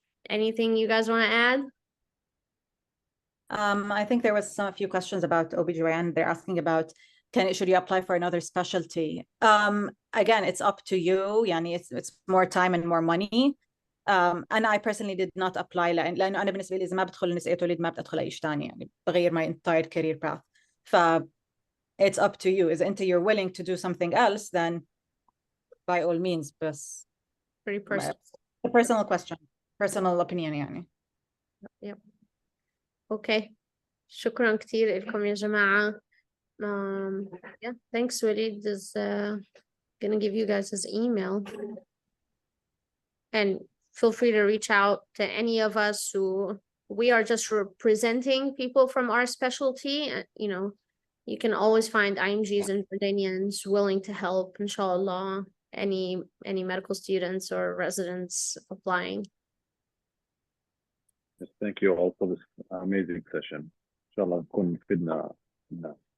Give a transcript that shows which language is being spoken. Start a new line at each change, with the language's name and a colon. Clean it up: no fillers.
English: Anything you guys want to add? I think there was a few questions about OBGYN. They're asking about, should you apply for another specialty? Again, it's up to you.
Arabic: يعني
English: it's more time and more money. And I personally did not apply
Arabic: لأنه أنا بالنسبة لي إذا ما بدخل نساء توليد ما بدخل أي شيء ثاني يعني بغير
English: my entire career path. It's up to you.
Arabic: إذا أنت
English: you're willing to do something else, then by all means.
Arabic: بس
English: Pretty personal. a personal question, personal opinion
Arabic: يعني.
English: Yep. Okay.
Arabic: شكرا كتير لكم يا جماعة.
English: Yeah, thanks. Walid is gonna give you guys his email, and feel free to reach out to any of us who we are just representing people from our specialty. You know, you can always find IMGs and Jordanians willing to help, inshallah, any medical students or residents applying. Yes, thank you all for this amazing session.
Arabic: Inshallah نكون فدنا الناس.